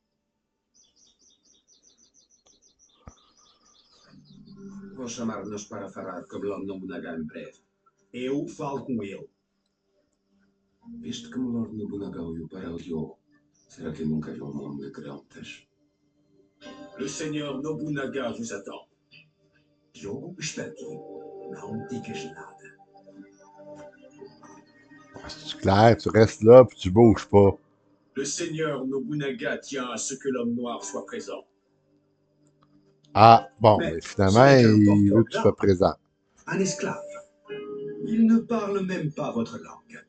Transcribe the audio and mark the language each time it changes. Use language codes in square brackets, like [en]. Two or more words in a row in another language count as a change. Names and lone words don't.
[pt] Vou chamar-nos para falar com o Lord Nobunaga em breve. Eu falo com ele. Visto que o Lord Nobunaga olhou para o Diogo, será que nunca viu um homem de grandes? [fr] Le Seigneur Nobunaga vous attend. [pt] Diogo está aqui. Não digas nada. [fr] C'est clair, tu restes là puis tu bouges pas. Le Seigneur Nobunaga tient à ce que l'homme noir soit présent. Ah, bon, Mais mais ce finalement, n'est qu'un il veut que tu porteur sois présent. Un esclave. Il ne parle même pas votre langue.